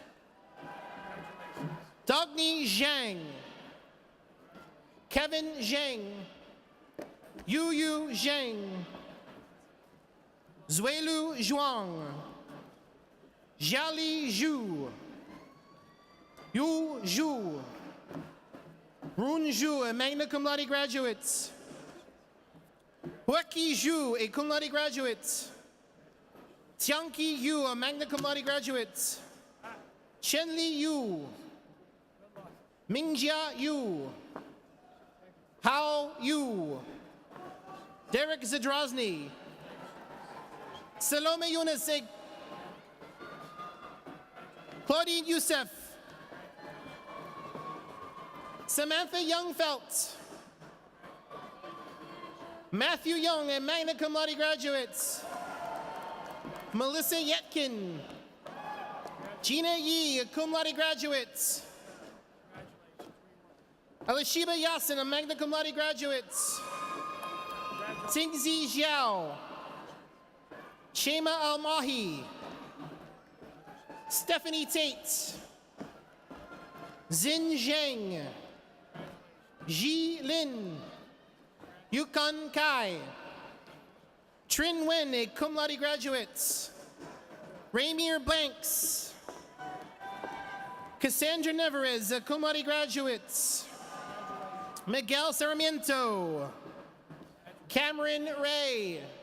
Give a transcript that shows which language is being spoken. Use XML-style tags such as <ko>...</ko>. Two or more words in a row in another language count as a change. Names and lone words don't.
<en>Dagny Zhang. Kevin Zhang. Yu Zhang. Zuelu Zhuang. Jiali Zhu. Yu Zhu. Run Zhu, a</en> <la>magna cum laude</la> <en>graduate. Hueki Zhu, a</en> <la>cum laude</la> <en>graduate. Tianqi Yu, a</en> <la>magna cum laude</la> <en>graduate. Chenli Yu. Mingjia Yu. Hao Yu. Derek Zadrozny. Salome Yunus. Claudine Youssef. Samantha Youngfelt. Matthew Young, a</en> <la>magna cum laude</la> <en>graduate. Melissa Yetkin. Gina Yi, a</en> <la>cum laude</la> <en>graduate. Alishiba Yasin, a</en> <la>magna cum laude</la> <en>graduate. Tingzi Xiao. Shema Al-Mahi. Stephanie Tate. Xin Zheng. Ji Lin. Yukon Kai. Trin Wen, a</en> <la>cum laude</la> <en>graduate. Rainier Blanks. Cassandra Neverez, a</en> <la>cum laude</la> <en>graduate. Miguel Sarmiento. Cameron Ray.</en>